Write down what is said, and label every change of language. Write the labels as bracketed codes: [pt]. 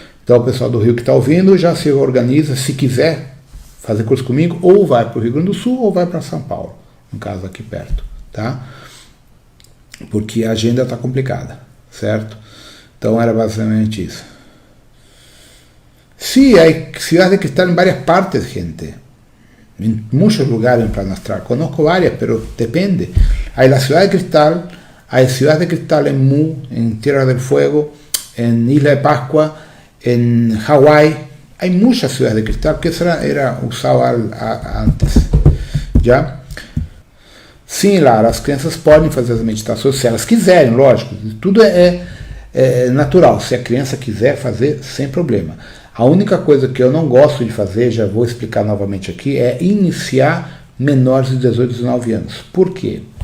[pt] Então, o pessoal do Rio que está ouvindo já se organiza, se quiser fazer curso comigo, ou vai para o Rio Grande do Sul ou vai para São Paulo, no caso aqui perto. Tá? Porque a agenda está complicada, certo? Então, era basicamente isso. [es] Sí, hay ciudades que están en varias partes, gente. en muchos lugares en plano astral. Conozco varias, pero depende. Hay la Ciudad de Cristal, hay Ciudad de Cristal en Mu, en Tierra del Fuego, en Isla de Pascua, en Hawái. Hay muchas ciudades de cristal, porque eso era usado antes. [pt] Já? Sim, Lara, as crianças podem fazer as meditações se elas quiserem, lógico. Tudo é natural. Se a criança quiser fazer, sem problema. A única coisa que eu não gosto de fazer, já vou explicar novamente aqui, é iniciar menores de 18, 19 anos. Por quê?